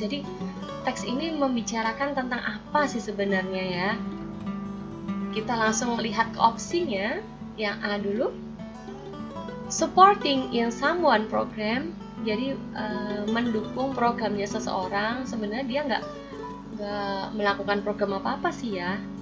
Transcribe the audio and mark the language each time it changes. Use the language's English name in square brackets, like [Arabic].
[Indonesian] Jadi, teks ini membicarakan tentang apa sih sebenarnya ya? Kita langsung melihat ke opsinya. Yang A dulu. [English] Supporting in someone program. [Indonesian] Jadi, mendukung programnya seseorang. Sebenarnya dia nggak melakukan program apa-apa sih ya.